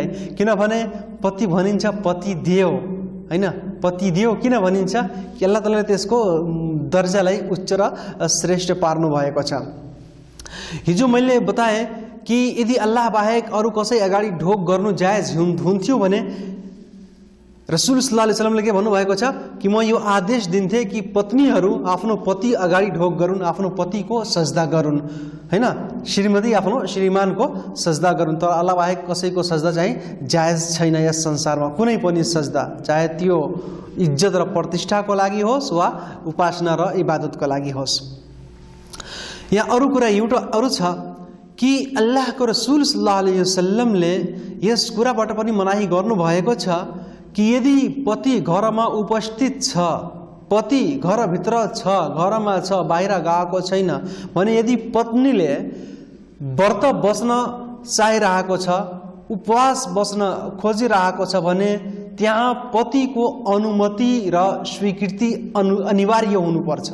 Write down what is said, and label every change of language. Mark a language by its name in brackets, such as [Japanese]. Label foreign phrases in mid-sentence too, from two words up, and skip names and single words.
[Nepali] किनभने पति भनिन्छ पति देव, हैन? पति देव किन भनिन्छ कि अल्लाह तालाले त्यसको दर्जालाई उच्च र श्रेष्ठ पार्नु भएको छ। हिजो मैले बताएँ कि यदि अल्लाह बाहेक अरू कसै अगाडि ढोक गर्नु जायज हुन्थ्यो भने [Arabic] رسول صلى الله عليه وسلم [Nepali] के भन्नुभएको छ कि म यो आदेश दिन्थे कि पत्नीहरू आफ्नो पति अगाडि ढोक गरून्, आफ्नो पतिको सजदा गरून्, हैन? श्रीमती आफ्नो श्रीमानको सजदा गरून्। तर अल्लाह बाहेक कसैको सजदा चाहिँ जायज छैन यस संसारमा, कुनै पनि सजदा, चाहे त्यो इज्जत र प्रतिष्ठाको लागि होस् वा उपासना र इबादतको लागि होस्। यहाँ अरू कुरा एउटा अरू छ कि अल्लाहको रसूल [Arabic] صلى الله عليه وسلم [Nepali] यस कुराबाट पनि मनाही गर्नुभएको छ कि यदि पति घरमा उपस्थित छ, पति घरभित्र छ, घरमा छ, बाहिर गएको छैन भने यदि पत्नीले व्रत बस्न चाहिरहेको छ, उपवास बस्न खोजिरहेको छ भने त्यहाँ पतिको अनुमति र स्वीकृति अनिवार्य हुनुपर्छ।